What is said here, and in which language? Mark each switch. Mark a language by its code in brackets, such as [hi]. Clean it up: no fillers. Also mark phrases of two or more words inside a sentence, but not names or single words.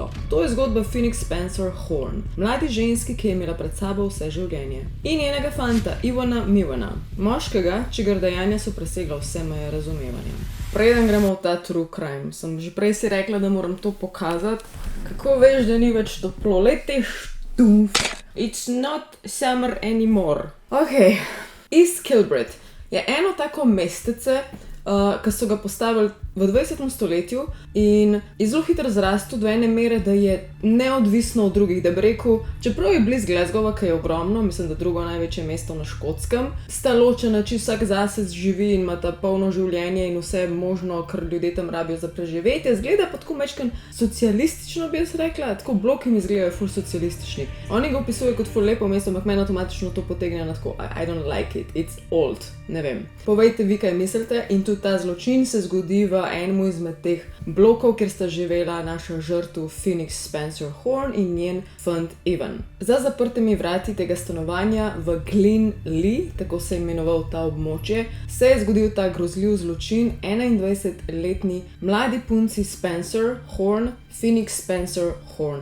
[sl] To je zgodba Phoenix Spencer Horn, mladi ženski, ki je imela pred sabo vse življenje, in njenega fanta Ivana Mivana, moškega, čigar dejanja so presegla vse meje razumevanja. Preden gremo v ta [en] true crime, [sl] sem že prej si rekla, da moram to pokazati. Kako veš, da ni več toplo? Lej te štumf. [en] It's not summer anymore. [sl] Ok, East Kilbride je eno tako mestece, ki so ga postavili v 20. stoletju in je zelo hitro zrastel do ene mere, da je neodvisno od drugih, da bi rekel, čeprav je blizu Glasgowa, ki je ogromno, mislim, da drugo največje mesto na Škotskem, sta ločena, če vsak zase živi in ima ta polno življenje in vse možno, kar ljudje tam rabijo za preživetje. Zgleda pa tako mečken socialistično, bi jaz rekla, tako bloki mi izgledajo ful socialistični. Oni ga opisujejo kot ful lepo mesto, ampak meni avtomatično to potegne na tako, [en] I don't like it, it's old, [sl] ne vem. Povejte vi, kaj mislite, in tudi ta zločin se zgodi v enemu izmed teh blokov, kjer sta živela naša žrtev Phoenix Spencer Horn in njen fant Ivan. Za zaprtimi vrati tega stanovanja v Glen Lee, tako se je imenoval ta območje, se je zgodil ta grozljiv zločin 21-letni mladi punci Spencer Horn, Phoenix Spencer Horn.